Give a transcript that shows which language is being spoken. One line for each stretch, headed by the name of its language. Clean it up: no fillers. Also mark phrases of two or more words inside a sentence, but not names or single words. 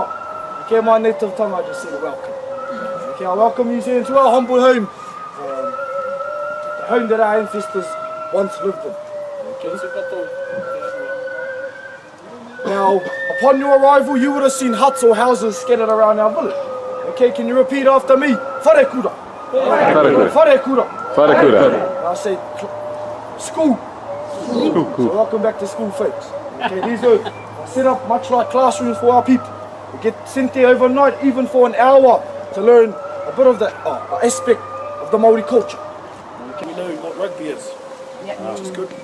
English: Kia my native tongue, I just said welcome. Kia welcome New Zealand to our humble home. The home that our ancestors once lived in. Okay. Now, upon your arrival, you would have seen huts or houses scattered around our village. Okay, can you repeat after me?
Māori: Wharekura. Wharekura. Wharekura.
English: I say school. So welcome back to school, folks. Okay, these are set up much like classrooms for our people. We get sent there overnight, even for an hour, to learn a bit of the aspect of the Maori culture. We know what rugby is, which is good.